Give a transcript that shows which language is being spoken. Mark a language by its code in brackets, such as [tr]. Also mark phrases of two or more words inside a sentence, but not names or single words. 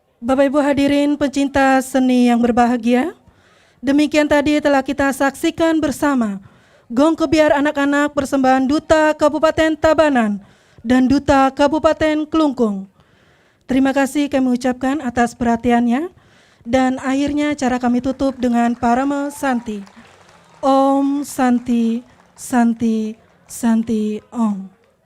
[id] Bapak Ibu hadirin pencinta seni yang berbahagia, demikian tadi telah kita saksikan bersama Gong Kebiar Anak-anak persembahan Duta Kabupaten Tabanan dan Duta Kabupaten Klungkung. Terima kasih kami ucapkan atas perhatiannya, dan akhirnya cara kami tutup dengan Parama Santi. [sa] Om Santi, Santi, Santi, Om.